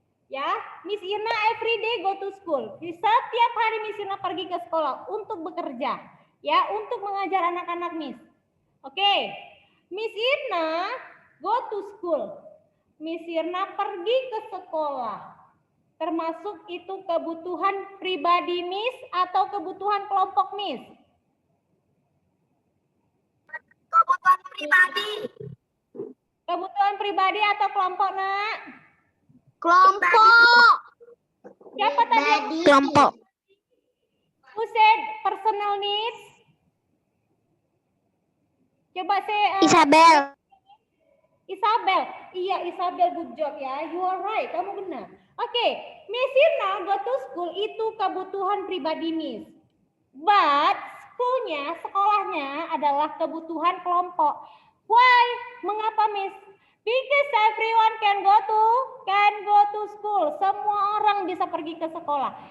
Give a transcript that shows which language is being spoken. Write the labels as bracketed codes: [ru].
[id] Ya, Miss Irna [en] every day go to school. [id] Setiap hari Miss Irna pergi ke sekolah untuk bekerja, ya, untuk mengajar anak-anak Miss. [en] Oke, Miss Irna go to school. [id] Miss Irna pergi ke sekolah. Termasuk itu kebutuhan pribadi Miss atau kebutuhan kelompok Miss? Kebutuhan pribadi. Kebutuhan pribadi atau kelompok, Nak? Kelompok. Siapa tadi yang Kelompok. [en] who said personal needs? [id] Coba saya Isabel. [en] Isabel. Iya, Isabel, good job ya. You are right, [id] kamu benar. Oke, Miss Irna [en] go to school [id] itu kebutuhan pribadi Miss. But sekolahnya adalah kebutuhan kelompok. Why? Mengapa Miss? [en] Because everyone can go to school. [id] Semua orang bisa pergi ke sekolah.